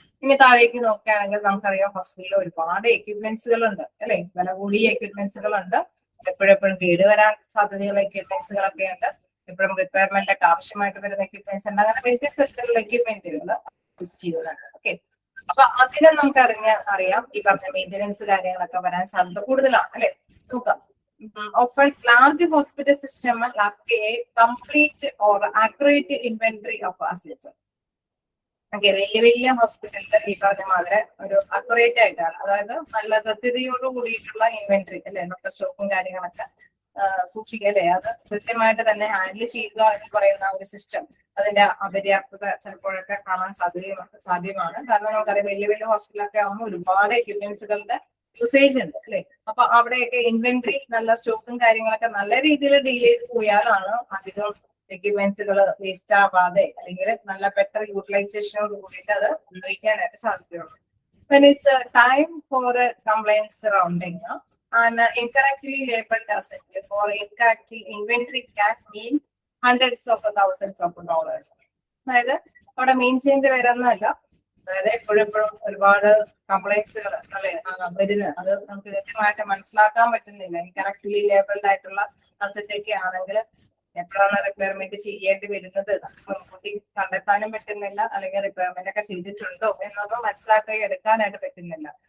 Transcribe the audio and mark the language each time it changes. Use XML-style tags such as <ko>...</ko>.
<ml>ഇനി താഴേക്ക് നോക്കുകയാണെങ്കിൽ നമുക്കറിയാം ഹോസ്പിറ്റലിൽ ഒരുപാട് എക്യുപ്മെന്റ്സുകൾ ഉണ്ട് അല്ലെ, വില കൂടിയ എക്യുപ്മെന്റ്സുകൾ ഉണ്ട്. എപ്പോഴെപ്പോഴും കേടുവരാൻ സാധ്യതയുള്ള എക്യുപ്മെന്റ്സുകളൊക്കെ ഉണ്ട്. എപ്പോഴും റിക്വയർമെന്റ് ഒക്കെ ആവശ്യമായിട്ട് വരുന്ന എക്യുപ്മെന്റ്സ് ഉണ്ട്. അങ്ങനെ വ്യത്യസ്ത തരത്തിലുള്ള എക്യുപ്മെന്റുകൾ യൂസ് ചെയ്യുന്നുണ്ട്. ഓക്കെ, അപ്പൊ അതിനെ നമുക്ക് അറിയാം ഈ പറഞ്ഞ മെയിന്റനൻസ് കാര്യങ്ങളൊക്കെ വരാൻ സാധ്യത കൂടുതലാണ് അല്ലെ. നോക്കാം,</ml> <en>often large hospital system lack a complete or accurate inventory of assets.</en> <ml>Okay, വലിയ ഹോസ്പിറ്റലിൽ ഈ പറഞ്ഞ മാതിരി ഒരു അക്യുറേറ്റ് ആയിട്ടാണ്, അതായത് നല്ല കൃത്യതയോട് കൂടിയിട്ടുള്ള ഇൻവെന്ററി അല്ലെ, നമ്മുടെ സ്റ്റോക്കും കാര്യങ്ങളൊക്കെ സൂക്ഷിക്കുക അല്ലെ, അത് കൃത്യമായിട്ട് തന്നെ ഹാൻഡിൽ ചെയ്യുക എന്ന് പറയുന്ന ഒരു സിസ്റ്റം, അതിന്റെ അപര്യാപ്തത ചിലപ്പോഴൊക്കെ കാണാൻ സാധ്യമാണ്. കാരണം നമുക്കറിയാം വലിയ ഹോസ്പിറ്റലൊക്കെ ആവുമ്പോൾ ഒരുപാട് എക്യുപ്മെന്റ്സുകളുടെ യൂസേജ് ഉണ്ട് അല്ലെ. അപ്പൊ അവിടെയൊക്കെ ഇൻവെന്ററി നല്ല സ്റ്റോക്കും കാര്യങ്ങളൊക്കെ നല്ല രീതിയിൽ ഡീൽ ചെയ്ത് പോയാലാണ് അധികം എക്യുപ്മെന്റ്സുകൾ വേസ്റ്റ് ആവാതെ അല്ലെങ്കിൽ നല്ല ബെറ്റർ യൂട്ടിലൈസേഷനോട് കൂടിയിട്ട് അത് ഉപയോഗിക്കാനായിട്ട് സാധിക്കുകയുള്ളൂ.</ml> <en>When it's time for a compliance surrounding an incorrectly labeled asset or incorrect inventory can mean hundreds of thousands of dollars.</en> <ml>അതായത് അവിടെ മീൻ ചെയ്ത് വരുന്നതല്ല, അതായത് എപ്പോഴും ഒരുപാട് കംപ്ലൈൻസുകൾ അല്ലെ വരുന്നത്, അത് നമുക്ക് കൃത്യമായിട്ട് മനസ്സിലാക്കാൻ പറ്റുന്നില്ല. ഇൻകറക്റ്റ്ലി ലേബിൾഡ് ആയിട്ടുള്ള അസറ്റ് ഒക്കെ ആണെങ്കിൽ എപ്പോഴാണ് റിക്വയർമെന്റ് ചെയ്യേണ്ടി വരുന്നത് മുൻകൂട്ടി കണ്ടെത്താനും പറ്റുന്നില്ല, അല്ലെങ്കിൽ റിക്വയർമെന്റ് ഒക്കെ ചെയ്തിട്ടുണ്ടോ എന്നൊന്നും മനസ്സിലാക്കി എടുക്കാനായിട്ട് പറ്റുന്നില്ല.</ml>